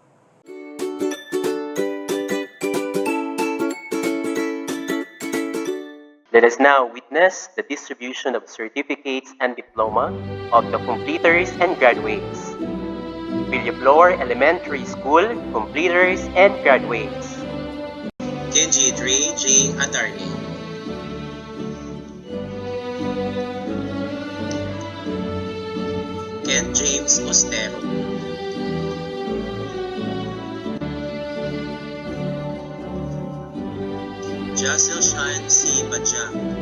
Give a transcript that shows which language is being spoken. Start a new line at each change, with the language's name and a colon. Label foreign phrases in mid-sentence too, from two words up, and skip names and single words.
English: Let us now witness the distribution of certificates and diploma of the completers and graduates. Villaflor Elementary School completers and graduates. Kenji Dre J. Adarni. Ken James Ostero. Jassel Shan C. Bajang.